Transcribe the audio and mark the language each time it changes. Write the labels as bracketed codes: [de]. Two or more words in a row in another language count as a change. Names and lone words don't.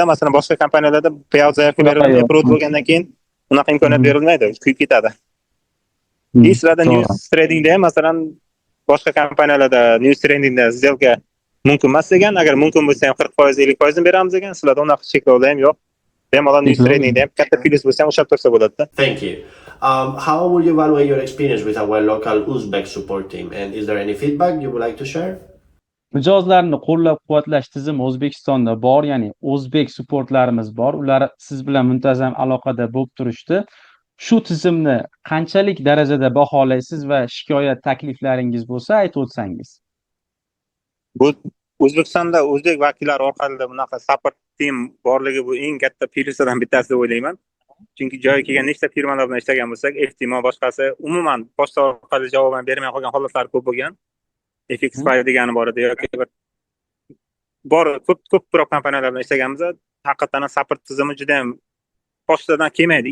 [uz] Masalan, boshqa kompaniyalarda payout zayafi beriladi, approve bo'lgandan keyin unaqa imkoniyat berilmaydi, kuyib ketadi. Sizlarda [en] news tradingda [uz] ham masalan boshqa kompaniyalarda [en] news tradingda [uz] сделка mumkin emas degan, agar mumkin bo'lsa ham 40%, 50% beramiz degan, sizlarda unaqa cheklovlar ham yo'q. Bemalol [en] news tradingda [uz] ham katta plyus bo'lsa ham ushlab tursa bo'ladi-da. [en] Thank you. How would you evaluate your experience with our local Uzbek support team, and is there any feedback you would like to share? [uz] Mijozlarni qo'llab-quvvatlash tizimi O'zbekistonda bor, ya'ni o'zbek supportlarimiz bor. Ular siz bilan muntazam aloqada bo'lib turishdi. Shu tizimni qanchalik darajada baholaysiz va shikoyat takliflaringiz bo'lsa aytib o'tsangiz. Bu O'zbekistonda o'zbek vakillari orqali bunaqa [en] support team [uz] borligi bu eng katta plyuslardan bittasi deb o'ylayman. Chunki joyiga kelgan nechta firmalar bilan ishlagan bo'lsak, ehtimol boshqasi umuman pochta orqali javob bermay qolgan holatlar ko'p bo'lgan. FX5 degani bor edi yoki ko'p kompaniyalar bilan ishlaganmiz. Haqiqatan support tizimi juda ham pochtadan kelmaydi.